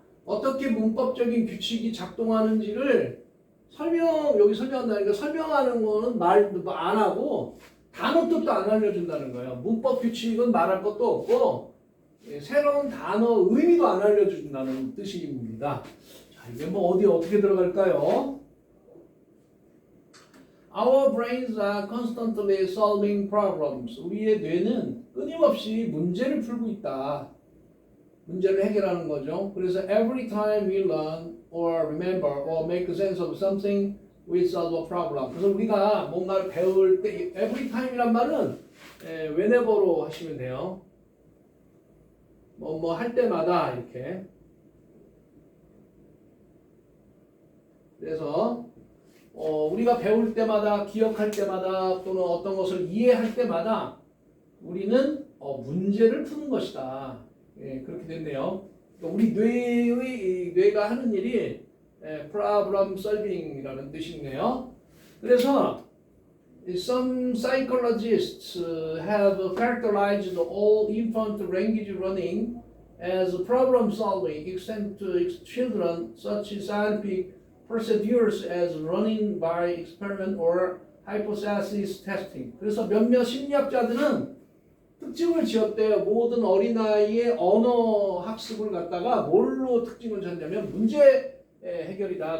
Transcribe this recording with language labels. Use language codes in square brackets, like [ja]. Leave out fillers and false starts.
[ko] 어떻게 문법적인 규칙이 작동하는지를 여기 설명한다니까 설명하는 거는 말 안 하고 단어 뜻도 안 알려준다는 거예요. 문법 규칙은 말할 것도 없고 새로운 단어 의미도 안 알려준다는 뜻입니다. 자, 이게 뭐 어떻게 들어갈까요? [en] Our brains are constantly solving problems. [ko] 우리의 뇌는 끊임없이 문제를 풀고 있다. 문제를 해결하는 거죠. [en] 그래서 every time we learn or remember or make sense of something, we solve a problem. [ko] 그래서 우리가 뭔가를 배울 때 [en] every time [ko] 이란 말은 whenever로 하시면 돼요. 뭐 할 때마다 이렇게. 그래서 우리가 배울 때마다, 기억할 때마다 또는 어떤 것을 이해할 때마다 우리는 문제를 푸는 것이다. 그렇게 됐네요. 우리 뇌가 하는 일이 problem solving이라는 뜻이네요. [en] 그래서 some psychologists have characterized all infant language learning as problem solving, extend to children such scientific procedures as learning by experiment or hypothesis testing. [ko] 그래서 몇몇 심리학자들은 특징을 지었대요. 모든 어린아이의 언어 학습을 갖다가 뭘로 특징을 졌냐면 문제 해결이다.